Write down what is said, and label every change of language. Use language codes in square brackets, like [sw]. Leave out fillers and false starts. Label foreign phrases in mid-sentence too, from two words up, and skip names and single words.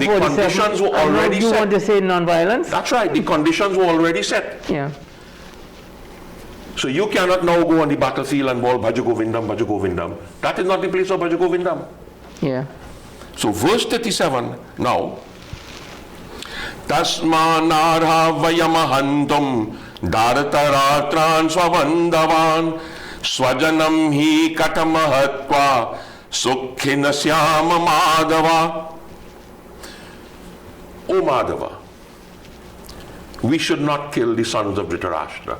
[en] The conditions were already set. You want to say non-violence? That's right, the conditions were already set. Yeah. So you cannot now go on the battlefield and bawl Bhaja Govindam, Bhaja Govindam. That is not the place of Bhaja Govindam. Yeah. So verse 37 now. [sa] तस्मान्नार्हा वयं हन्तुं धार्तराष्ट्रान्स्वबान्धवान् स्वजनं हि कथं हत्वा सुखिनः स्याम माधव. [en] O Madhava, we should not kill the sons of Dhritarashtra.